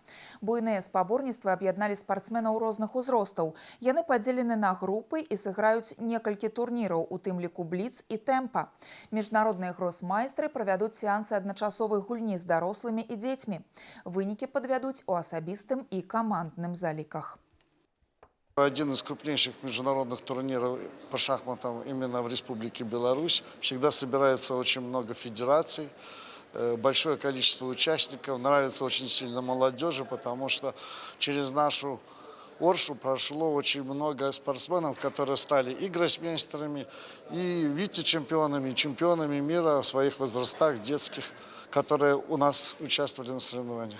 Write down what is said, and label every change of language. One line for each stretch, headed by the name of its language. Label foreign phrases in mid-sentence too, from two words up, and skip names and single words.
Belarusian: Буйныя спаборніцтвы аб'ядналі спартсменаў розных узростаў. Яны падзелены на групы і сыграюць некалькі турніраў, у тым ліку бліц і тэмпа. Міжнародныя гросмайстры правядуць сеансы адначасовай гульні з дарослымі і дзецьмі. Вынікі падвядуць у асабістым і камандным заліках.
Russian: Один из крупнейших международных турниров по шахматам именно в Республике Беларусь. Всегда собирается очень много федераций, большое количество участников. Нравится очень сильно молодежи, потому что через нашу Оршу прошло очень много спортсменов, которые стали и гроссмейстерами, и вице-чемпионами, и чемпионами мира в своих возрастах детских, которые у нас участвовали на соревнованиях.